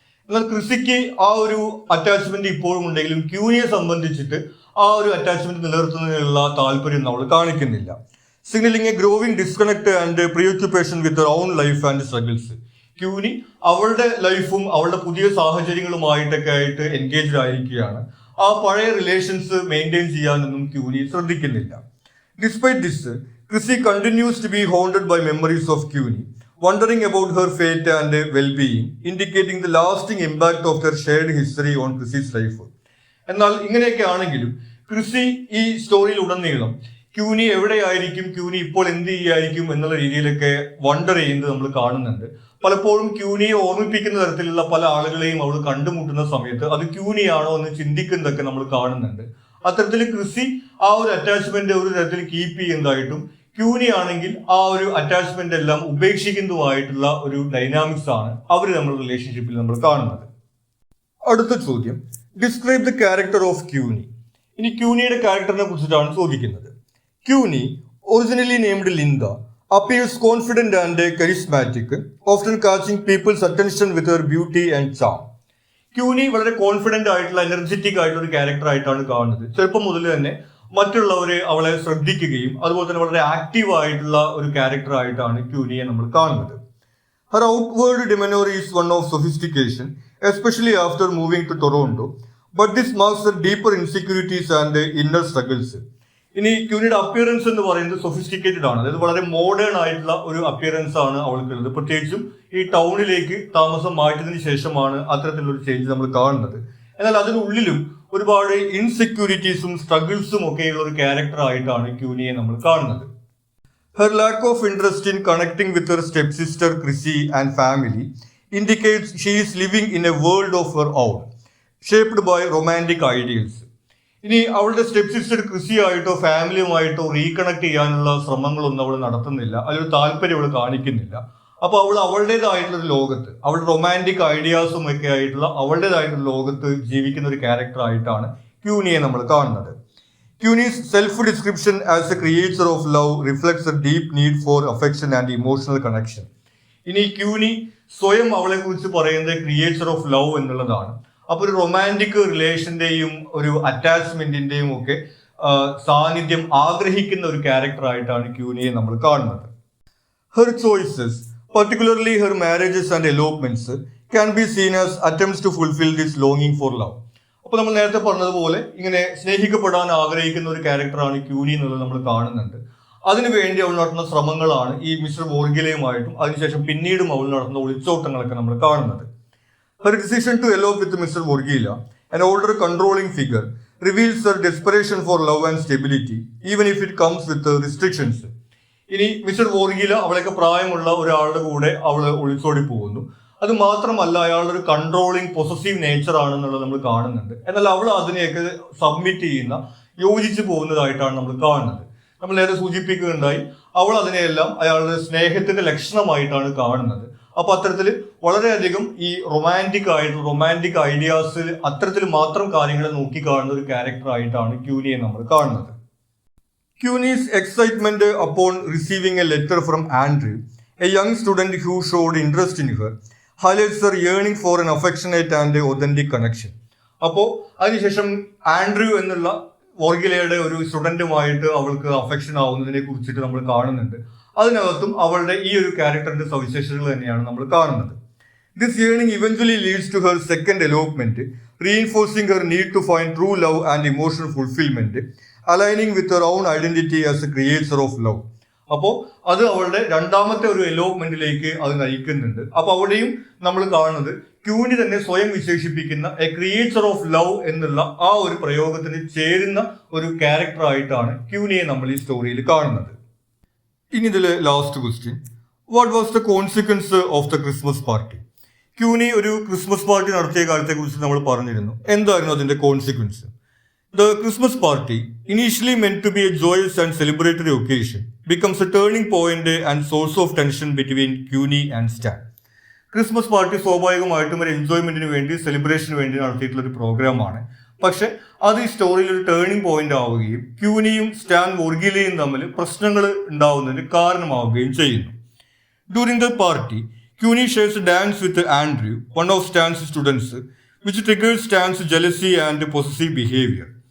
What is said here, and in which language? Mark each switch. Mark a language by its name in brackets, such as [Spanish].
[Malayalam] എന്നാൽ ക്രിസിക്ക് ആ ഒരു അറ്റാച്ച്മെന്റ് ഇപ്പോഴും ഉണ്ടെങ്കിലും ക്യൂനിയെ സംബന്ധിച്ചിട്ട് ആ ഒരു അറ്റാച്ച്മെന്റ് നിലനിർത്തുന്നതിനുള്ള താല്പര്യം നമ്മൾ കാണിക്കുന്നില്ല. [English] Signalling a growing disconnect and preoccupation with her own life and struggles. [Malayalam] ക്യൂനി അവളുടെ ലൈഫും അവളുടെ പുതിയ സാഹചര്യങ്ങളുമായിട്ടൊക്കെ ആയിട്ട് എൻഗേജ്ഡ് ആയിരിക്കുകയാണ്. ആ പഴയ റിലേഷൻസ് മെയിൻറ്റെയിൻ ചെയ്യാനൊന്നും ക്യൂനി ശ്രദ്ധിക്കുന്നില്ല. [English] Despite this, Chrissy continues to be haunted by memories of Queenie, wondering about her fate and well-being, indicating the lasting impact of their shared history on Chrissy's life. [Malayalam] എന്നാൽ ഇങ്ങനെയൊക്കെ ആണെങ്കിലും ക്രിസി ഈ സ്റ്റോറിയിൽ ഉടനീളം ക്യൂനി എവിടെയായിരിക്കും, ക്യൂനി ഇപ്പോൾ എന്ത് ചെയ്യായിരിക്കും എന്നുള്ള രീതിയിലൊക്കെ വണ്ടർ ചെയ്യുന്നത് നമ്മൾ കാണുന്നുണ്ട്. പലപ്പോഴും ക്യൂനിയെ ഓർമ്മിപ്പിക്കുന്ന തരത്തിലുള്ള പല ആളുകളെയും അവൾ കണ്ടുമുട്ടുന്ന സമയത്ത് അത് ക്യൂനിയാണോ എന്ന് ചിന്തിക്കുന്നതൊക്കെ നമ്മൾ കാണുന്നുണ്ട്. അത്തരത്തിൽ ക്രിസി ആ ഒരു അറ്റാച്ച്മെന്റ് ഒരു തരത്തിൽ കീപ്പ് ചെയ്യുന്നതായിട്ടും ക്യൂനി ആണെങ്കിൽ ആ ഒരു അറ്റാച്ച്മെന്റ് എല്ലാം ഉപേക്ഷിക്കുന്നതുമായിട്ടുള്ള ഒരു ഡൈനാമിക്സ് ആണ് അവർ നമ്മുടെ റിലേഷൻഷിപ്പിൽ നമ്മൾ കാണുന്നത്. അടുത്ത ചോദ്യം, [English] Describe the character of Queenie. [Malayalam] ഇനി ക്യൂനിയുടെ ക്യാരക്ടറിനെ കുറിച്ചിട്ടാണ് ചോദിക്കുന്നത്. [English] Queenie, originally named Linda, appears confident and charismatic, often catching people's attention with her beauty and charm. [Malayalam] ക്യൂനി വളരെ കോൺഫിഡന്റ് ആയിട്ടുള്ള എനർജറ്റിക് ആയിട്ടുള്ള ഒരു ക്യാരക്ടർ ആയിട്ടാണ് കാണുന്നത്. ചെറുപ്പം മുതൽ തന്നെ മറ്റുള്ളവരെ അവളെ ശ്രദ്ധിക്കുകയും അതുപോലെ തന്നെ വളരെ ആക്റ്റീവ് ആയിട്ടുള്ള ഒരു ക്യാരക്ടർ ആയിട്ടാണ് ക്യൂനിയെ നമ്മൾ കാണുന്നത്. [English] Her outward demeanor is one of sophistication, especially after moving to Toronto, but this marks her deeper insecurities and inner struggles. [Malayalam] ഇനി ക്യൂനിയുടെ അപ്പിയറൻസ് എന്ന് പറയുന്നത് സൊഫിസ്റ്റിക്കേറ്റഡ് ആണ്, അതായത് വളരെ മോഡേൺ ആയിട്ടുള്ള ഒരു അപ്പിയറൻസ് ആണ് അവൾക്കുള്ളത്. പ്രത്യേകിച്ചും ഈ ടൗണിലേക്ക് താമസം മാറ്റിയതിനു ശേഷമാണ് അത്തരത്തിലുള്ള ചേഞ്ച് നമ്മൾ കാണുന്നത്. എന്നാൽ അതിനുള്ളിലും ഒരുപാട് ഇൻസെക്യൂരിറ്റീസും സ്ട്രഗിൾസും ഒക്കെയുള്ള ഒരു ക്യാരക്ടർ ആയിട്ടാണ് ക്യൂനിയെ നമ്മൾ കാണുന്നത്. [English] Her lack of interest in connecting with her stepsister Chrissy and family indicates she is living in a world of her own, shaped by romantic ideals. [Malayalam] ഇനി അവളുടെ സ്റ്റെപ്പ് സിസ്റ്റർ ക്രിസി ആയിട്ടോ ഫാമിലിയുമായിട്ടോ റീകണക്ട് ചെയ്യാനുള്ള ശ്രമങ്ങളൊന്നും അവൾ നടത്തുന്നില്ല, അതിലൊരു താല്പര്യം അവൾ കാണിക്കുന്നില്ല. അപ്പൊ അവൾ അവളുടേതായിട്ടുള്ള ഒരു ലോകത്ത്, അവളുടെ റൊമാൻറ്റിക് ഐഡിയാസും ഒക്കെ ആയിട്ടുള്ള അവളുടേതായിട്ടുള്ള ലോകത്ത് ജീവിക്കുന്ന ഒരു ക്യാരക്ടർ ആയിട്ടാണ് ക്യൂനിയെ നമ്മൾ കാണുന്നത്. [English] Queenie's self description as a creator of love reflects a deep need for affection and emotional connection. [Malayalam] ഇനി ക്യൂനി സ്വയം അവളെ കുറിച്ച് പറയുന്നത് [English] creator of love [Malayalam] എന്നുള്ളതാണ്. അപ്പൊ ഒരു റൊമാൻറ്റിക് റിലേഷന്റെയും ഒരു അറ്റാച്ച്മെന്റിന്റെയും ഒക്കെ സാന്നിധ്യം ആഗ്രഹിക്കുന്ന ഒരു ക്യാരക്ടർ ആയിട്ടാണ് ക്യൂനിയെ നമ്മൾ കാണുന്നത്. [English] Her choices, particularly her marriages and elopements, can be seen as attempts to fulfill this longing for love. [Malayalam] അപ്പോൾ നമ്മൾ നേരത്തെ പറഞ്ഞതുപോലെ ഇങ്ങനെ സ്നേഹിക്കപ്പെടാൻ ആഗ്രഹിക്കുന്ന ഒരു ക്യാരക്ടറാണ് ക്യൂനി എന്നുള്ളത് നമ്മൾ കാണുന്നുണ്ട്. അതിനുവേണ്ടി അവൾ നടത്തുന്ന ശ്രമങ്ങളാണ് ഈ മിസ്റ്റർ വോർഗിലയുമായിട്ടും അതിനുശേഷം പിന്നീടും അവൾ നടത്തുന്ന ഒളിച്ചോട്ടങ്ങളൊക്കെ നമ്മൾ കാണുന്നത്. [English] Her decision to elope with Mr. Vorgila, an older controlling figure, reveals her desperation for love and stability, even if it comes with restrictions. [Malayalam] ഇനി മിസ്റ്റർ വോർഗില അവളൊക്കെ പ്രായമുള്ള ഒരാളുടെ കൂടെ അവൾ ഒളിച്ചോടി പോകുന്നു. അത് മാത്രമല്ല അയാളുടെ ഒരു കൺട്രോളിങ് പൊസസീവ് നേച്ചർ ആണെന്നുള്ളത് നമ്മൾ കാണുന്നുണ്ട്. എന്നാൽ അവൾ അതിനെയൊക്കെ സബ്മിറ്റ് ചെയ്യുന്ന, യോജിച്ചു പോകുന്നതായിട്ടാണ് നമ്മൾ കാണുന്നത്. നമ്മൾ നേരെ സൂചിപ്പിക്കുകയുണ്ടായി, അവൾ അതിനെയെല്ലാം അയാളുടെ സ്നേഹത്തിന്റെ ലക്ഷണമായിട്ടാണ് കാണുന്നത്. അപ്പൊ അത്തരത്തിൽ വളരെയധികം ഈ റൊമാൻറ്റിക് ഐഡിയാസിൽ അത്തരത്തിൽ മാത്രം കാര്യങ്ങളെ നോക്കി കാണുന്ന ഒരു ക്യാരക്ടർ ആയിട്ടാണ് ക്യൂനിയെ നമ്മൾ കാണുന്നത്. [English] Cuny's excitement upon receiving a letter from Andrew, a young student who showed interest in her, highlights her yearning for an affectionate and authentic connection. [Malayalam] അപ്പോൾ അതിനുശേഷം ആൻഡ്രൂ എന്നുള്ള വോർഗിലയുടെ ഒരു സ്റ്റുഡന്റുമായിട്ട് അവൾക്ക് അഫെക്ഷൻ ആവുന്നതിനെ കുറിച്ചിട്ട് നമ്മൾ കാണുന്നുണ്ട്. അതിനകത്തും അവളുടെ ഈ ഒരു ക്യാരക്ടറിന്റെ സവിശേഷതകൾ തന്നെയാണ് നമ്മൾ കാണുന്നത്. [English] This yearning eventually leads to her second elopement, reinforcing her need to find true love and emotional fulfillment, aligning with her own identity as a creator of love. [Malayalam] അപ്പോൾ അത് അവളുടെ രണ്ടാമത്തെ ഒരു എലോപ്മെന്റിലേക്ക് അത് നയിക്കുന്നുണ്ട്. അപ്പൊ അവിടെയും നമ്മൾ കാണുന്നത് ക്യൂനി തന്നെ സ്വയം വിശേഷിപ്പിക്കുന്ന [English] a creature of love [Malayalam] എന്നുള്ള ആ ഒരു പ്രയോഗത്തിന് ചേരുന്ന ഒരു ക്യാരക്ടർ ആയിട്ടാണ് ക്യൂനിയെ നമ്മൾ ഈ സ്റ്റോറിയിൽ കാണുന്നത്. ഇനി ഇതിലെ last question, [English] What was the consequence of the Christmas party? [Malayalam] ക്യൂനി ഒരു ക്രിസ്മസ് പാർട്ടി നടത്തിയ കാലത്തെ കുറിച്ച് നമ്മൾ പറഞ്ഞിരുന്നു. എന്തായിരുന്നു അതിന്റെ consequence? [English] The Christmas party initially meant to be a joyous and celebratory occasion, becomes a turning point and source of tension between CUNY and Stan. [Malayalam] Christmas party സ്വാഭാവികമായിട്ടും ഒരു എൻജോയ്മെന്റിന് വേണ്ടി സെലിബ്രേഷന് വേണ്ടി നടത്തിയിട്ടുള്ള ഒരു പ്രോഗ്രാമാണ്. പക്ഷെ അത് ഈ സ്റ്റോറിയിൽ ഒരു ടേണിംഗ് പോയിന്റ് ആവുകയും ക്യൂനിയും സ്റ്റാൻ വോർഗിലയും തമ്മിൽ പ്രശ്നങ്ങൾ ഉണ്ടാവുന്നതിന് കാരണമാവുകയും ചെയ്യുന്നു. [English] During the party, CUNY shares a dance with Andrew, one of Stan's students, which triggers Stan's jealousy and possessive behavior.